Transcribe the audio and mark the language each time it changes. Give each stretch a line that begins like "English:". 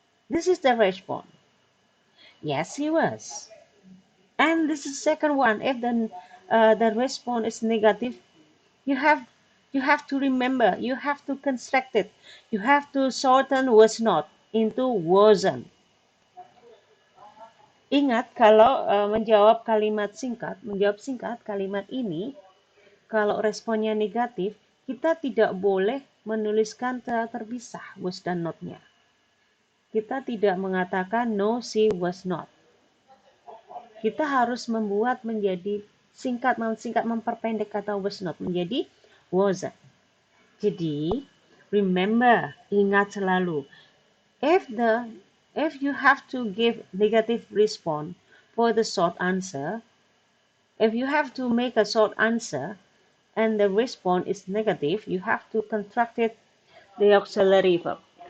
English: This is the response. Yes, he was. And this is the second one. If the response is negative, you have to remember, you have to construct it. You have to shorten was not into wasn't.
Indonesian: Ingat kalau menjawab singkat kalimat ini, kalau responnya negatif, kita tidak boleh menuliskan terpisah was dan not-nya. Kita tidak mengatakan
English: no, she was not.
Indonesian: Kita harus membuat menjadi singkat memperpendek kata was not menjadi wasn't. Jadi,
English: remember,
Indonesian: ingat selalu,
English: if you have to give negative response for the short answer, if you have to make a short answer and the response is negative, you have to construct it the auxiliary verb.